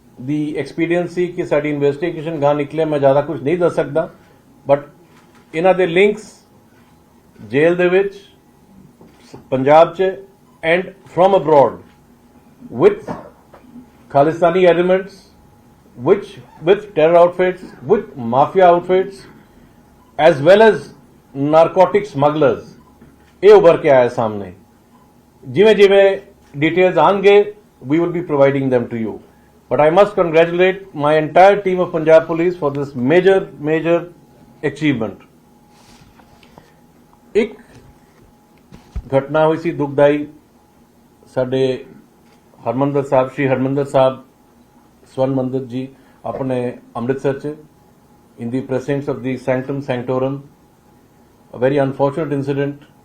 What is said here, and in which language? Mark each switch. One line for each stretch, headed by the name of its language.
English: the expediency
Punjabi: ਕਿ ਸਾਡੀ investigation ਗਾਂ ਨਿਕਲੇ, ਮੈਂ ਜ਼ਿਆਦਾ ਕੁਝ ਨਹੀਂ ਦੱਸ ਸਕਦਾ, ਬਟ ਇਹਨਾਂ ਦੇ ਲਿੰਕਸ ਜੇਲ੍ਹ ਦੇ ਵਿੱਚ ਪੰਜਾਬ 'ਚ
English: and from abroad with Khalistani elements, with terror outfits, with mafia outfits, as well as narcotic smugglers,
Punjabi: ਇਹ ਉੱਭਰ ਕੇ ਆਇਆ ਸਾਹਮਣੇ. ਜਿਵੇਂ ਜਿਵੇਂ details ਆਣਗੇ
English: we will be providing them to you. But I must congratulate my entire team of Punjab Police for this major achievement.
Punjabi: ਇੱਕ ਘਟਨਾ ਹੋਈ ਸੀ ਦੁਖਦਾਈ ਸਾਡੇ ਹਰਮੰਦਰ ਸਾਹਿਬ, ਸ਼੍ਰੀ ਹਰਮੰਦਰ ਸਾਹਿਬ ਸਵਰਨ ਮੰਦਿਰ ਜੀ ਆਪਣੇ ਅੰਮ੍ਰਿਤਸਰ ਚ
English: in the presence of the sanctum sanctorum, a very unfortunate incident.